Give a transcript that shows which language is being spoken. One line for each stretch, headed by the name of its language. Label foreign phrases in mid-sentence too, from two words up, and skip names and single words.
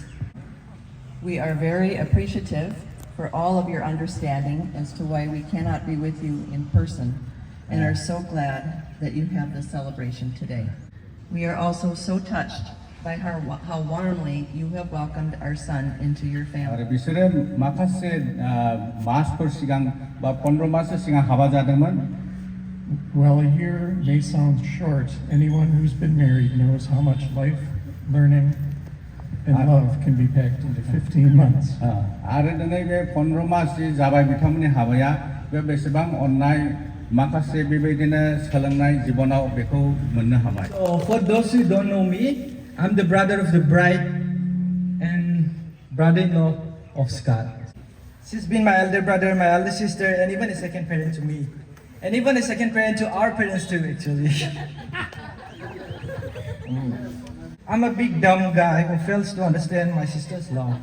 English: We are very appreciative for all of your understanding as to why we cannot be with you in person and are so glad that you have this celebration today. We are also so touched by how warmly you have welcomed our son into your family.
Bodo: बिसोरो माखासे मासफोर सिगां बा 15 माससो सिगां हाबा जादोंमोन.
English: Well, a year may sound short. Anyone who's been married knows how much life, learning, and love can be packed into 15 months.
Bodo: आरो दिनै बे 15 मास जाबाय बिथांमोननि हाबाया बे बेसेबां अननाय माखासे बेबायदिनो सोलोंनाय जिबनाव बेखौ मोननो हाबाय.
English: For those who don't know me, I'm the brother of the bride and brother-in-law of Scott. She's been my elder brother, my elder sister, and even a second parent to me. And even a second parent to our parents too, actually. I'm a big dumb guy who fails to understand my sister's love.